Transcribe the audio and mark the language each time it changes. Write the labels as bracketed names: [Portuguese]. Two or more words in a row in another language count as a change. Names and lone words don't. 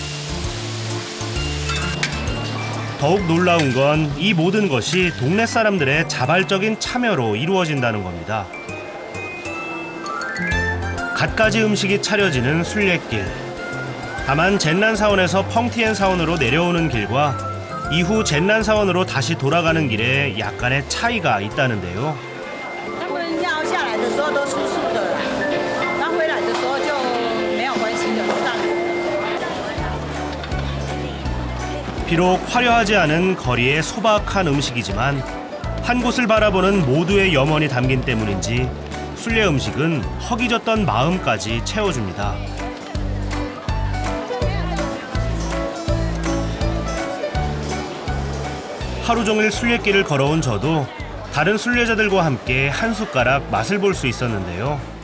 [Korean] 더욱 놀라운 건 이 모든 것이 동네 사람들의 자발적인 참여로 이루어진다는 겁니다. 갖가지 음식이 차려지는 순례길. 다만 젠난 사원에서 펑티엔 사원으로 내려오는 길과 이후 젠난 사원으로 다시 돌아가는 길에 약간의 차이가 있다는데요. [Chinese] 他们要下来的时候都素素的，那回来的时候就没有关系的，这样子。 [Korean] 비록 화려하지 않은 거리의 소박한 음식이지만 한 곳을 바라보는 모두의 염원이 담긴 때문인지 순례 음식은 허기졌던 마음까지 채워줍니다. 하루 종일 순례길을 걸어온 저도 다른 순례자들과 함께 한 숟가락 맛을 볼 수 있었는데요.